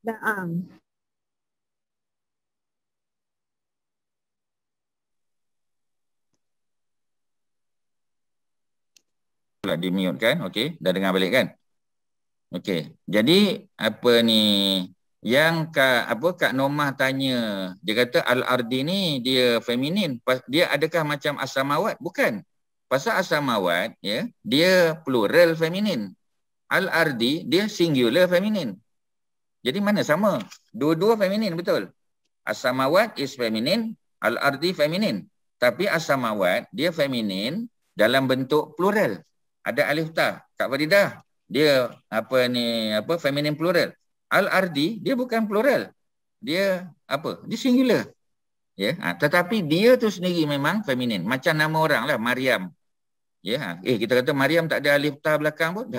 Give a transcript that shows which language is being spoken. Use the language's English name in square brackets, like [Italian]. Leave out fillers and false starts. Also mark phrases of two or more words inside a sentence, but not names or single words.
[Malay] Di mute kan? Okey, dah dengar balik kan? Okey. Jadi apa ni yang Kak Norma tanya, dia kata al-ardi ni dia feminin. Dia adakah macam as-samawat? Bukan. Pasal as-samawat, ya, dia plural feminin. Al-ardi dia singular feminin. Jadi mana sama? Dua-dua feminin, betul. As-samawat is feminin, al-ardi feminin. Tapi as-samawat dia feminin dalam bentuk plural. Ada alif ta. Kak Faridah, dia feminin plural. Al-ardi dia bukan plural. Dia Dia singular. Ya, tetapi dia tu sendiri memang feminin. Macam nama orang lah, Maryam. Ya, kita kata Maryam tak ada alif ta belakang pun.